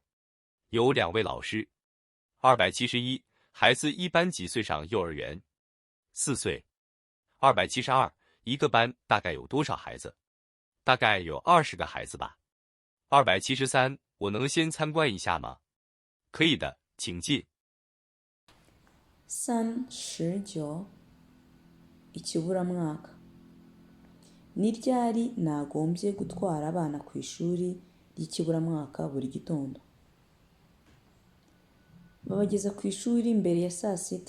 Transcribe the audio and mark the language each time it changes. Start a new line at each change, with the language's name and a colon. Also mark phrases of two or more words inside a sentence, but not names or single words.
Chinese: 有2位老师。271，孩子一般几岁上幼儿园？4岁。272，一个班大概有多少孩子？大概有20个孩子吧。273，我能先参观一下吗？可以的，请进。
Kinyarwanda: 39 ikiburamwaka. Ni ryari nagombye gutwara abana ku ishuri ry'ikiburamwaka buri gitondo? Babageza ku ishuri mbere ya saa sita.